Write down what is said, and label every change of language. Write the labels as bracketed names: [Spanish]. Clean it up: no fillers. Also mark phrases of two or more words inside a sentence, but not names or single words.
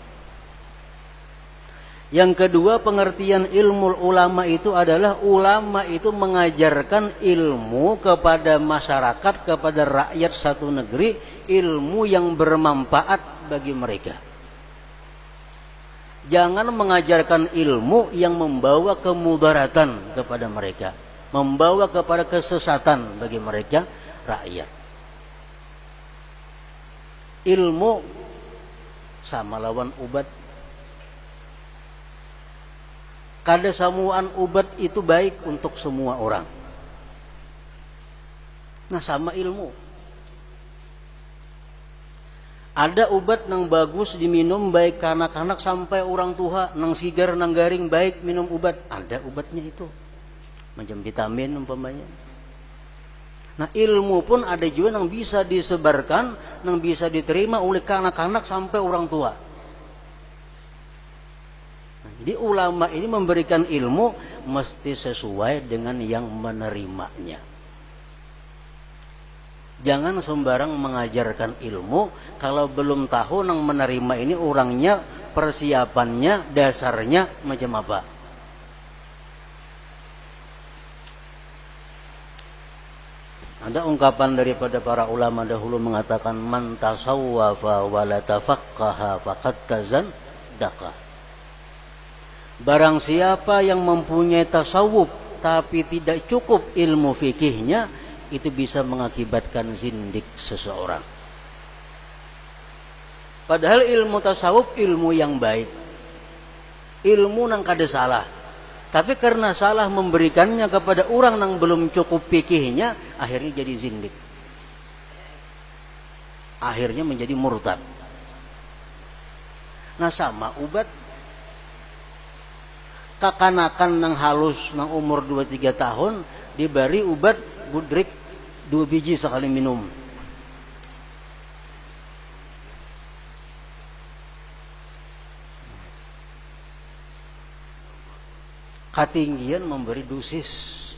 [Indonesian] Yang kedua, pengertian ilmu ulama itu adalah ulama itu mengajarkan ilmu kepada masyarakat, kepada rakyat satu negeri, ilmu yang bermanfaat bagi mereka. Jangan mengajarkan ilmu yang membawa kemudaratan kepada mereka, membawa kepada kesesatan bagi mereka rakyat. [Banjar] Ilmu sama lawan ubat. Kada samuan ubat itu baik untuk semua orang. Nah, sama ilmu. [Indonesian] Ada ubat yang bagus diminum baik anak-anak sampai orang tua, [Banjar] nang sigar nang garing [Indonesian] baik minum ubat. Ada ubatnya itu. Macam vitamin umpamanya. Nah, ilmu pun ada juga yang bisa disebarkan, yang bisa diterima oleh anak-anak sampai orang tua. Jadi ulama ini memberikan ilmu mesti sesuai dengan yang menerimanya. Jangan sembarang mengajarkan ilmu kalau belum tahu yang menerima ini orangnya, persiapannya, dasarnya macam apa. Ada ungkapan daripada para ulama dahulu mengatakan [Arabic] man tasawwafa wa la tafaqqaha faqad tazandaqa. [Indonesian] Barang siapa yang mempunyai tasawuf tapi tidak cukup ilmu fikihnya, itu bisa mengakibatkan zindik seseorang. Padahal ilmu tasawuf ilmu yang baik, ilmu [Banjar] nang kada salah, [Indonesian] tapi karena salah memberikannya kepada orang yang belum cukup fikihnya, akhirnya jadi zindik, akhirnya menjadi murtad. [Banjar] Nah sama ubat kakanakan nang halus nang umur 2-3 tahun diberi ubat budrik 2 biji sekali minum. [Indonesian] Ketinggian memberi dosis.